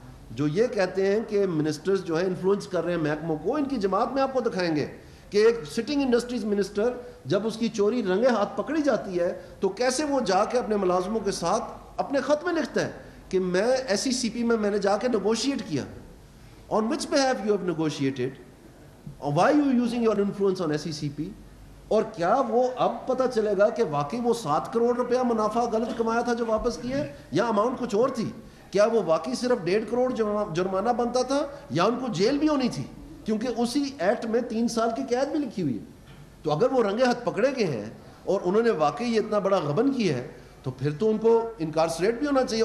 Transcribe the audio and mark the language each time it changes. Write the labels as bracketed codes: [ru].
[ur] جو یہ کہتے ہیں کہ منسٹرز جو ہیں انفلوئنس کر رہے ہیں محکموں کو, ان کی جماعت میں آپ کو دکھائیں گے کہ ایک سٹنگ انڈسٹریز منسٹر جب اس کی چوری رنگے ہاتھ پکڑی جاتی ہے تو کیسے وہ جا کے اپنے ملازموں کے ساتھ اپنے خط میں لکھتا ہے کہ میں ایسی سی پی میں نے جا کے نیگوشیٹ کیا. [en] On which behalf you have negotiated, why you using your influence on SECP. [ur] اور کیا وہ اب پتہ چلے گا کہ واقعی وہ 7 کروڑ روپیہ منافع غلط کمایا تھا جو واپس کیے, یا اماؤنٹ کچھ اور تھی؟ کیا وہ واقعی صرف 1.5 کروڑ جرمانہ بنتا تھا, یا ان کو جیل بھی ہونی تھی, کیونکہ اسی ایکٹ میں 3 سال کی قید بھی لکھی ہوئی ہے. تو اگر وہ رنگے ہاتھ پکڑے گئے ہیں اور انہوں نے واقعی یہ اتنا بڑا غبن کیا ہے, تو پھر تو ان کو انکارسریٹ بھی ہونا چاہیے.